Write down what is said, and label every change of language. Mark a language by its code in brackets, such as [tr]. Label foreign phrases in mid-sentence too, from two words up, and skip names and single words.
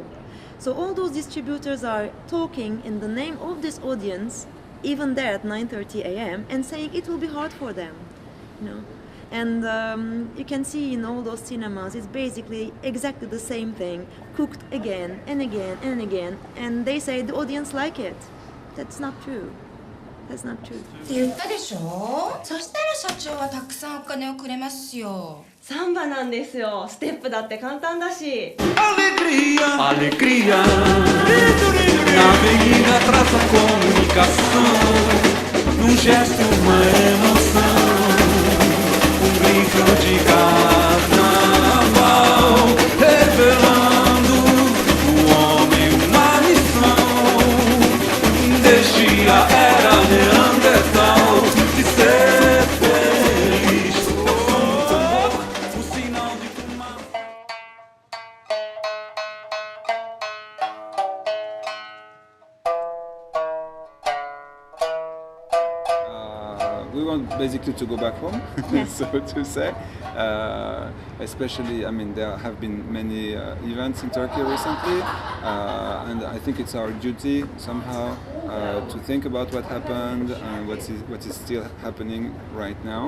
[en] So all those distributors are talking in the name of this audience, even there at 9:30 a.m., and saying it will be hard for them, you know. And you can see in all those cinemas, it's basically exactly the same thing, cooked again and again and again, and they say the audience like it. That's not true. That's not true. [ja] って言ったでしょ。そしたら社長はたくさんお金をくれますよ。サンバなんですよ。ステップだって簡単だし。 [pt] Alegria, alegria. Na avenida traz a comunicação. Num gesto, uma emoção. Grito de carnaval. Revelando o homem uma missão. Desde a era neandertal de ser feliz. O sinal de fumaça. [en] We want basically to go back home, so to say. Especially, I mean, there have been many events in Turkey recently, and I think it's our duty somehow to think about what happened and what is still happening right now.